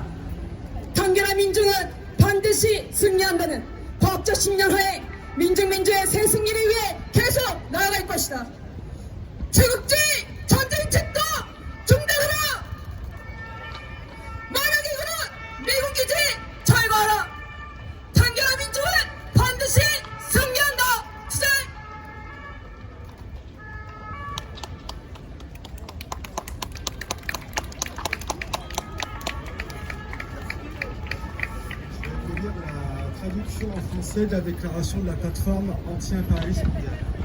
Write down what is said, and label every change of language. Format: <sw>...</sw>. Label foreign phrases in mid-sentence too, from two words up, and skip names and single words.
<ko>단결한 민중은 반드시 승리한다는 과학적 신념하에 민중민주의 새 승리를 위해 계속 나아갈 것이다. 제국주의 전쟁책도 중단하라. 만약의 근원 미국 기지 철거하라. 단결한 민중은 반드시 승리한다. 투쟁!</ko> <fr>La traduction en français de la déclaration de la plateforme anti-impérialiste mondiale.</fr>